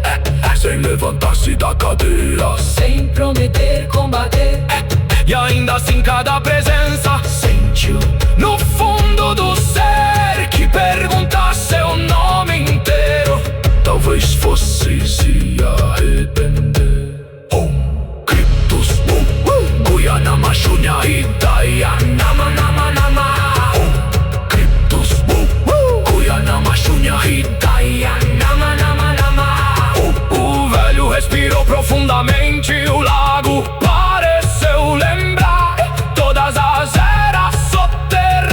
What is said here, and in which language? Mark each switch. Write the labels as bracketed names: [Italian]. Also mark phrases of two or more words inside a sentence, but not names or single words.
[Portuguese] sem levantar-se da cadeira, sem prometer combater. e ainda assim cada presença Sentiu no fundo do ser que perguntar seu nome inteiro. Talvez fosse se arrepender. Om Cryptus Wu Guyanama Shunya Hidaya Nama Nama Nama. Om Cryptus Wu Guyanama Shunya Hidaya Nama Nama Nama. O velho respirou profundamente, o lago pareceu lembrar todas as eras soterradas.